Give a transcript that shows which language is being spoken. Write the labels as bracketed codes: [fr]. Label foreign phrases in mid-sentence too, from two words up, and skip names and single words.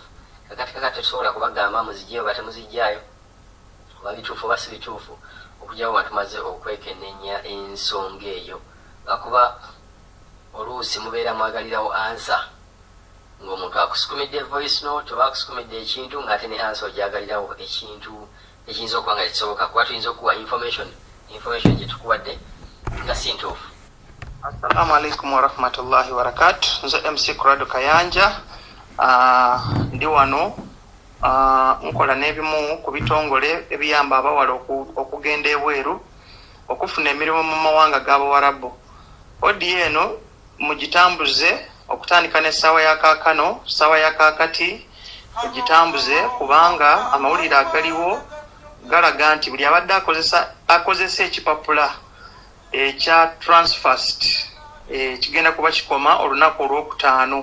[lg] Kakati tetusobola kubagamba muziggyeyo oba temuziggyaayo oba bituufu oba si bituufu okugyawo nga tumaze okwekenneenya ensonga eyo lwakuba oluusi mubeera mwagalirawo ansa ng'omuntu akusukumidde [en] voice note [lg] oba akusukumidde ekintu ng'ate ne ansa ogyagalirawo ekintu ekiyinza okuba nga tekisoboka kuba tuyinza okuwa information gye tukuwadde nga si ntuufu. [ar] السلام عليكم ورحمة الله وبركاته. [lg] Nze MC Kurado Kayanja ndi wano nkola n'ebimu ku bitongole ebiyamba abawala okugenda ebweru okufuna emirimu mu mawanga g'Abawarabu. Odi eno mugitambuze okutandika n'essaawa ya kaakano ssaawa ya kaakati mugitambuze kubanga amawulire agaliwo galaga nti buli abadde akozesa ekipapula ekya Transfast kigenda kuba kikoma olunaku olwokutaano.